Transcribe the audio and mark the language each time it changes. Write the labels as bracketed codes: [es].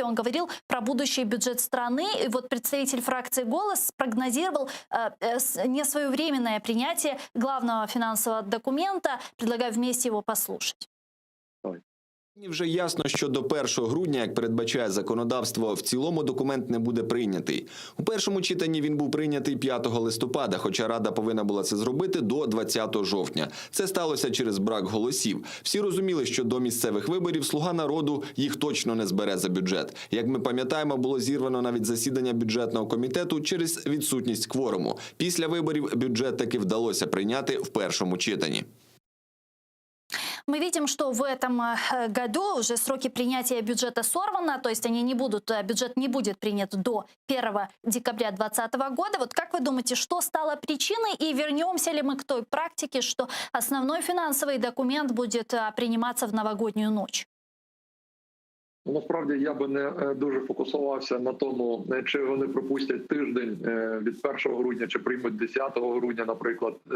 [ru] Он говорил про будущий бюджет страны. И вот представитель фракции «Голос» спрогнозировал несвоевременное принятие главного финансового документа. Предлагаю вместе его послушать. [uk] Мені вже ясно, що до 1 грудня, як передбачає законодавство, в цілому документ не буде прийнятий. У першому читанні він був прийнятий 5 листопада, хоча Рада повинна була це зробити до 20 жовтня. Це сталося через брак голосів. Всі розуміли, що до місцевих виборів «Слуга народу» їх точно не збере за бюджет. Як ми пам'ятаємо, було зірвано навіть засідання бюджетного комітету через відсутність кворуму. Після виборів бюджет таки вдалося прийняти в першому читанні. [ru] Мы видим, что в этом году уже сроки принятия бюджета сорваны, то есть бюджет не будет принят до 1 декабря 2020 года. Вот как вы думаете, что стало причиной, и вернемся ли мы к той практике, что основной финансовый документ будет приниматься в новогоднюю ночь? [uk] Насправді я би не дуже фокусувався на тому, чи вони пропустять тиждень від 1 грудня, чи приймуть 10 грудня, наприклад.